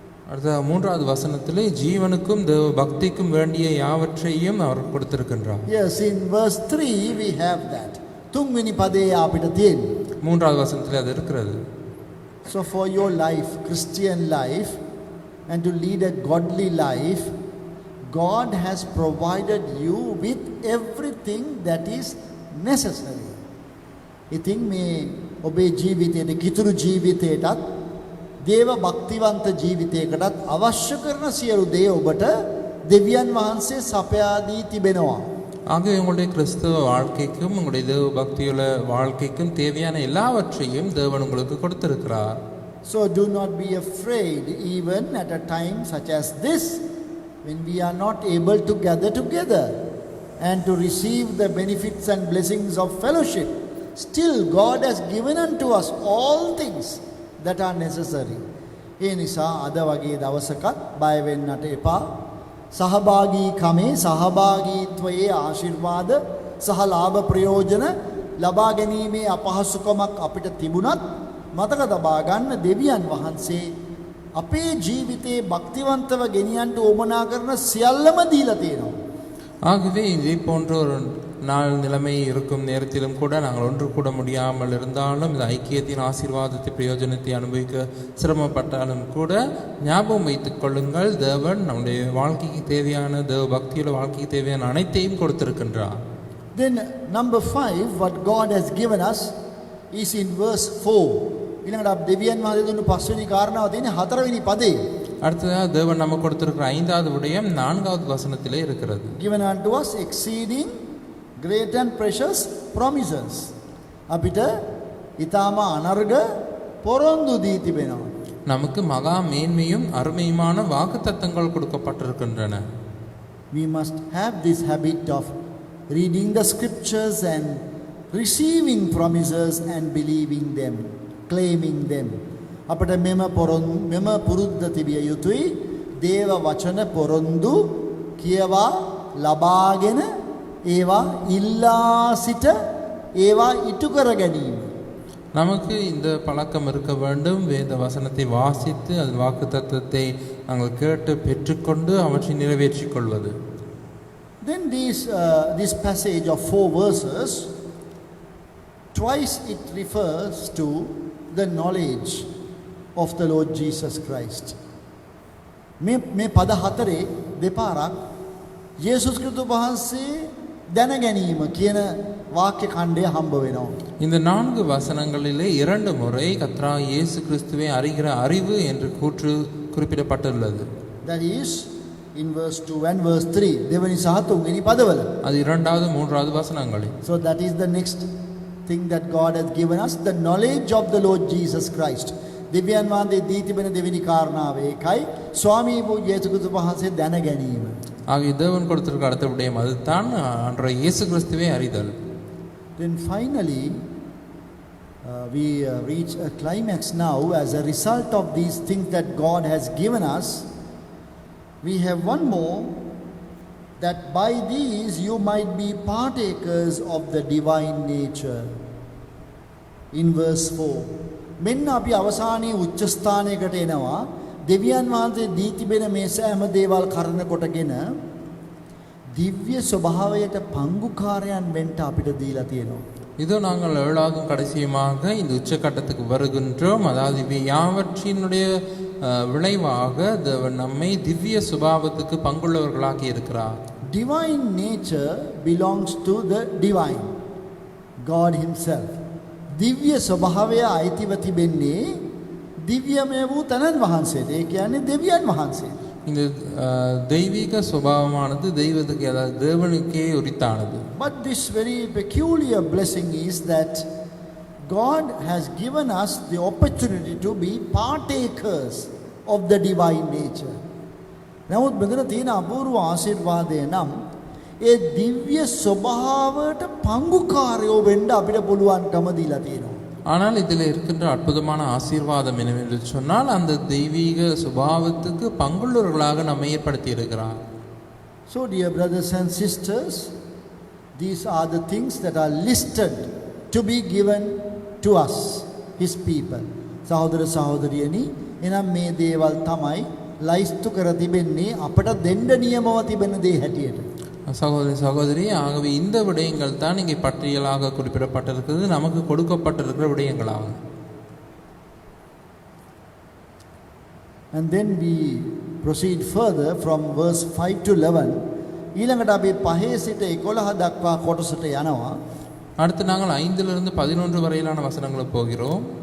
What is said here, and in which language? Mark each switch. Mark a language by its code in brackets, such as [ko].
[ta] அடுத்த மூன்றாவது வசனத்திலே ஜீவனுக்கும் தேவ பக்திக்கும் வேண்டிய யாவற்றையும் அவர் கொடுத்திருக்கின்றார். [en] Yes, in verse 3 we have that. [si] තුන්වෙනි පදේ අපිට තියෙන්නේ. [ta] மூன்றாவது வசனத்திலே அது இருக்கிறது. [en] So for your life, Christian life, and to lead a godly life, God has provided you with everything that is necessary. [si] ඉතින් මේ ඔබේ ජීවිතයේ කිතුරු ජීවිතයටත් දේව භක්තිවන්ත ජීවිතයකටත් අවශ්‍ය කරන සියලු දේ ඔබට දෙවියන් වහන්සේ සපයා දී තිබෙනවා. [ta] ஆகவே உங்களுடைய கிறிஸ்தவ வாழ்க்கைக்கும் உங்களுடைய தேவ பக்தியுள்ள வாழ்க்கைக்கும் தேவையான எல்லாவற்றையும் தேவன் உங்களுக்கு கொடுத்திருக்கிறார். [en] So do not be afraid even at a time such as this, when we are not able to gather together and to receive the benefits and blessings of fellowship. still God has given unto us all things that are necessary. [si] ඒ නිසා අද වගේ දවසකත් බය වෙන්නට එපා. සහභාගීකමේ සහභාගීත්වයේ ආශිර්වාද සහ ලාභ ප්‍රයෝජන ලබා ගැනීමේ අපහසුකමක් අපිට තිබුණත් මතක තබා ගන්න දෙවියන් වහන්සේ අපේ ජීවිතේ භක්තිවන්තව ගෙනියන්න උවමනා කරන සියල්ලම දීලා තියෙනවා. [ta] ஆகவே இதே போன்ற ஒரு நாள் நிலைமை இருக்கும் நேரத்திலும் கூட நாங்கள் ஒன்று கூட முடியாமல் இருந்தாலும் இந்த ஐக்கியத்தின் ஆசீர்வாதத்தை பிரயோஜனத்தை அனுபவிக்க சிரமப்பட்டாலும் கூட ஞாபகம் வைத்துக் கொள்ளுங்கள், தேவன் நம்முடைய வாழ்க்கைக்கு தேவையான தேவ பக்தியுள்ள வாழ்க்கைக்கு தேவையான அனைத்தையும் கொடுத்திருக்கின்றார். [en] Then number 5 what God has given us is in verse 4. [si] ඊළඟට අප දෙවියන් වහන්සේ දුන්නු පස්වෙනි කාරණාව තියෙන්නේ 4 වෙනි පදේ. [ta] அடுத்ததாக தேவன் நமக்கு கொடுத்திருக்கிற 5வது விடயம் 4வது வசனத்திலே இருக்கிறது. [en] Given unto us exceeding great and precious promises. [si] අපිට ඊටාම අනර්ග පොරොන්දු දී තිබෙනවා. [ta] நமக்கு மகா மேன்மையும் அருமையுமான வாக்குத்தத்தங்கள் கொடுக்கப்பட்டிருக்கின்றன. [en] We must have this habit of reading the scriptures and receiving promises and believing them, claiming them. [si] අපට මෙම පුරුද්ද තිබිය යුතුයි. දේව වචන පොරොන්දු කියවා ලබාගෙන ඒවා ඉල්ලා සිට ඒවා ඉටු කර ගැනීම. [ta] நமக்கு இந்த பழக்கம் இருக்க வேண்டும். வேத வசனத்தை வாசித்து அது வாக்குத்தத்தத்தை நாங்கள் கேட்டு பெற்றுக்கொண்டு அவற்றை நிறைவேற்றிக் கொள்வது. [en] Then this passage of 4 verses, twice it refers to the knowledge of the Lord Jesus Christ. [si] මේ පද හතරේ දෙපාරක් යේසුස් ක්‍රිස්තුස් වහන්සේ දැන ගැනීම කියන වාක්‍ය ඛණ්ඩය හම්බ වෙනවා. [ta] இந்த 4 வசனங்களிலே 2 முறை கர்த்தராகிய இயேசு கிறிஸ்துவை அறிகிற அறிவு என்று கூற்று குறிப்பிடப்பட்டுள்ளது. [en] That is in verse 2 and verse 3 [si] දෙවනි සහ තුන්වෙනි පදවල. [ta] அது 2வது 3வது வசனங்களில். [en] So that is the next thing that God has given us, the knowledge of the Lord Jesus Christ. [si] දෙවියන් වහන්සේ දී තිබෙන දෙවෙනි කාරණාව ඒකයි, ස්වාමී වූ යේසුස් ක්‍රිස්තුස් වහන්සේ දැන ගැනීම. [ta] ஆகிய தேவன் கொடுத்திருக்கிற அடுத்த விடயம் அதுதான் அன்றைய இயேசு கிறிஸ்துவை அறிதல். [en] Then finally we reach a climax now as a result of these things that God has given us. We have one more, that by these you might be partakers of the divine nature. In verse 4 [si] මෙන්න අපි අවසානයේ උච්ච ස්ථානයකට එනවා. දෙවියන් වහන්සේ දී තිබෙන මේ සෑම දේවල් කරන කොටගෙන දිව්‍ය ස්වභාවයට පංගුකාරයන් වෙන්න අපිට දීලා තියෙනවා. [ta] இதோ நாங்கள் 7வது கடைசியுமாக இந்த உச்சக்கட்டத்துக்கு வருகின்றோம். அதாவது இவை யாவற்றினுடைய விளைவாக தேவன் நம்மை திவ்ய சுபாவத்துக்கு பங்குள்ளவர்களாக்கி இருக்கிறார். [en] Divine nature belongs to the divine, God himself. [si] දිව්‍ය ස්වභාවය අයිතිව තිබෙන්නේ දිව්‍යමය වූ තනන් වහන්සේට. ඒ කියන්නේ දෙවියන් වහන්සේ. [ta] இந்த தெய்வீக சுபாவமானது தெய்வத்துக்கு அதாவது தேவனுக்கே உரித்தானது. [en] But this very peculiar blessing is that God has given us the opportunity to be partakers of the divine nature. [si] නමුත් මෙතන තියෙන අපූර්ව ආශිර්වාදය නම් ඒ දිව්‍ය ස්වභාවයට පංගුකාරයෝ වෙන්න අපිට පුළුවන්කම දීලා තියෙනවා. [ta] ஆனால் இதில் இருக்கின்ற அற்புதமான ஆசீர்வாதம் என்னவென்று சொன்னால் அந்த தெய்வீக சுபாவத்துக்கு பங்குள்ளவர்களாக நம்மை ஏற்படுத்தி இருக்கிறார். [en] So dear brothers and sisters, these are the things that are listed to be given to us, his people. [si] සහෝදර සහෝදරියනි, එනම් මේ දේවල් තමයි ලයිස්තු කර තිබෙන්නේ අපට දෙන්න නියමව තිබෙන දේ හැටියට. [ta] சகோதரி சகோதரி, ஆகவே இந்த விடயங்கள் தான் இங்கே பட்டியலாக குறிப்பிடப்பட்டிருக்கிறது, நமக்கு கொடுக்கப்பட்டிருக்கிற விடயங்களாகும். [en] And then we proceed further from verse 5 to 11. [si] ඊළඟට අපි 5 සිට 11 දක්වා කොටසට යනවා. [ta] அடுத்து நாங்கள் 5லிருந்து 11 வரையிலான வசனங்களுக்கு போகிறோம்.